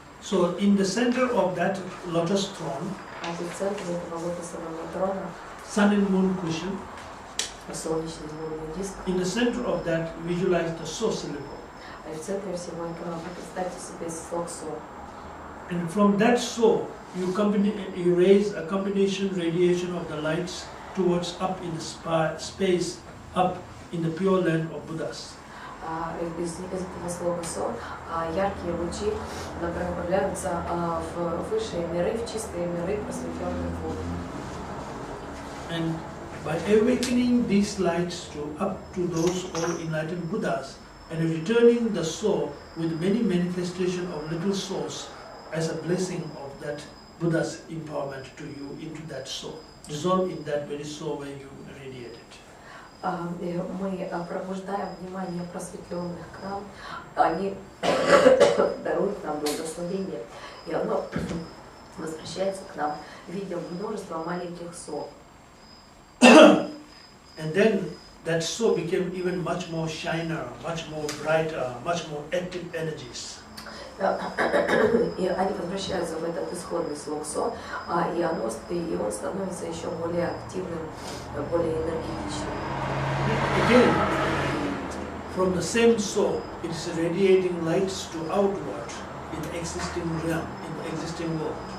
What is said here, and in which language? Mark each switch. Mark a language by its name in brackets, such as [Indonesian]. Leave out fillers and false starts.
[English] So in the center of that lotus throne, [Russian] А в центре этого лотосового трона [English] sun and moon cushion, [Russian] солнечный лунный диск. [English] in the center of that visualize the so syllable. [Russian] И в центре всего этого представьте себе слог со. [English] And from that so, you raise a combination radiation of the lights towards up in the space, up in the pure land of Buddhas. [Russian] Из этого слога со яркие лучи направляются в высшие миры, в чистые миры просветленных вод. [English] And by awakening these lights up to those all enlightened Buddhas and returning the soul with many manifestations of little souls as a blessing of that Buddha's empowerment to you into that soul, dissolve in that very soul where you radiate it. [Russian] Мы пробуждаем внимание просветленных к нам, они даруют нам благословение, и оно возвращается к нам в виде множества маленьких со. [English] And then that soul became even much more shiner, much more brighter, much more active energies. [Russian] И они возвращаются в этот исходный слог со, и он становится еще более активным, более энергетичным. [English] Again, from the same soul, it is radiating lights to outward in the existing realm, in the existing world.